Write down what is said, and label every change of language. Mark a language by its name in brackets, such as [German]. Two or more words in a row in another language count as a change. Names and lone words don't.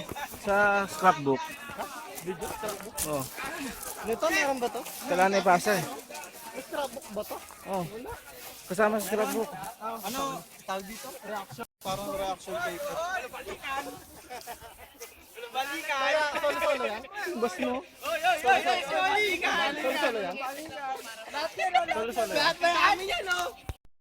[Filipino] Sa scrapbook. Oh, Ito, meron ba to? kailangan na ipasa eh. Scrapbook ba to? Oh. Kasama sa scrapbook. Ano, tawag dito? Reaction. Parang [English] reaction paper. [Filipino] Kaya, solo-solo yan? Bas mo? Solo-solo yan? Solo-solo yan? Solo-solo yan?